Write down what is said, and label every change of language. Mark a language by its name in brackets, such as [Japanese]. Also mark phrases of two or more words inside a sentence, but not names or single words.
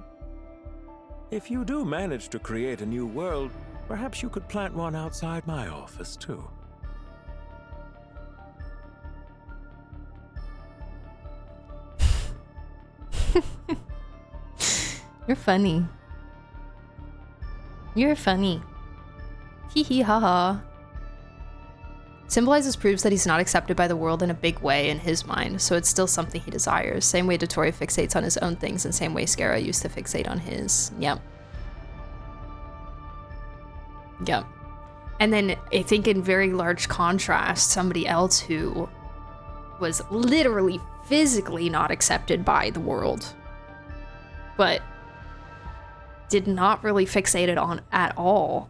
[English] If you do manage to create a new world, perhaps you could plant one outside my office, too. You're funny. You're funny. Hee hee ha ha. Symbolizes proves that he's not accepted by the world in a big way in his mind, so it's still something he desires. Same way Dottore fixates on his own things, and same way Scara used to fixate on his. Yep. Yep. And then I think in very large contrast, somebody else who was literally physically not accepted by the world, but did not really fixate it on at all.